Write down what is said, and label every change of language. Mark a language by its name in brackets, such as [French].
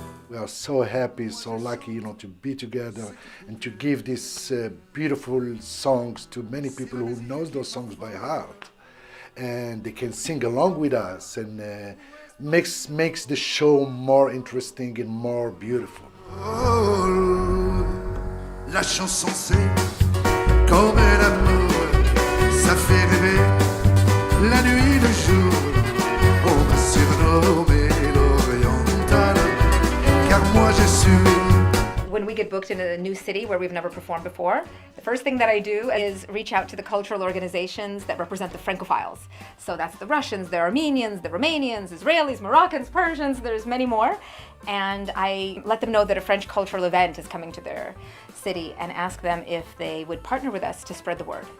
[English] We are so happy, so lucky, to be together and to give these beautiful songs to many people who knows those songs by heart, and they can sing along with us, and makes the show more interesting and more beautiful. Oh. [French] La chanson c'est comme l'amour, ça fait rêver la nuit, le jour. On m'a surnommé l'oriental, car moi je suis. [English] When we get booked in a new city where we've never performed before, the first thing that I do is reach out to the cultural organizations that represent the Francophiles. So that's the Russians, the Armenians, the Romanians, Israelis, Moroccans, Persians, there's many more. And I let them know that a French cultural event is coming to their city and ask them if they would partner with us to spread the word.